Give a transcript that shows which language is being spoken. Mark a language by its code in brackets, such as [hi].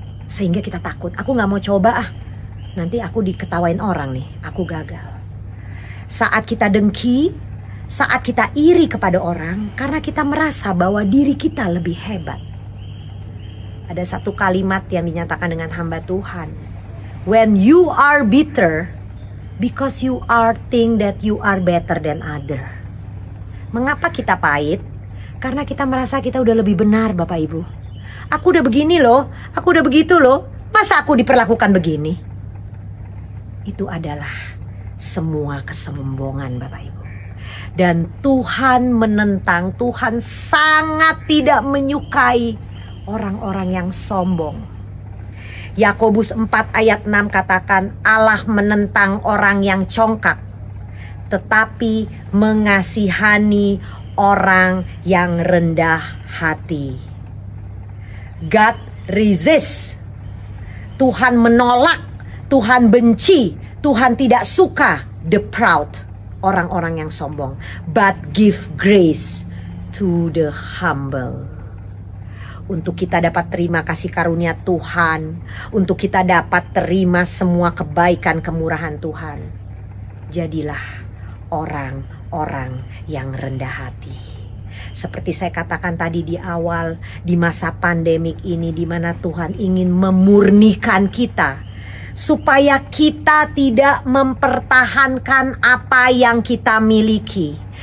[id] Sehingga kita takut, aku nggak mau coba nanti aku diketawain orang nih, aku gagal. Saat kita dengki, saat kita iri kepada orang, karena kita merasa bahwa diri kita lebih hebat. Ada satu kalimat yang dinyatakan dengan hamba Tuhan. [en] When you are bitter, because you are think that you are better than other. [id] Mengapa kita pahit? Karena kita merasa kita udah lebih benar, Bapak Ibu. Aku udah begini loh, aku udah begitu loh, masa aku diperlakukan begini? Itu adalah semua kesombongan, Bapak Ibu. Dan Tuhan menentang, Tuhan sangat tidak menyukai orang-orang yang sombong. Yakobus 4 ayat 6 katakan, Allah menentang orang yang congkak, tetapi mengasihani orang yang rendah hati. [en] God resist. [id] Tuhan menolak, Tuhan benci, Tuhan tidak suka [en] the proud, [id] orang-orang yang sombong. [en] But give grace to the humble. [id] Untuk kita dapat terima kasih karunia Tuhan, untuk kita dapat terima semua kebaikan kemurahan Tuhan, jadilah orang-orang yang rendah hati. Seperti saya katakan tadi di awal, di masa pandemik ini, di mana Tuhan ingin memurnikan kita, supaya kita tidak mempertahankan apa yang kita miliki.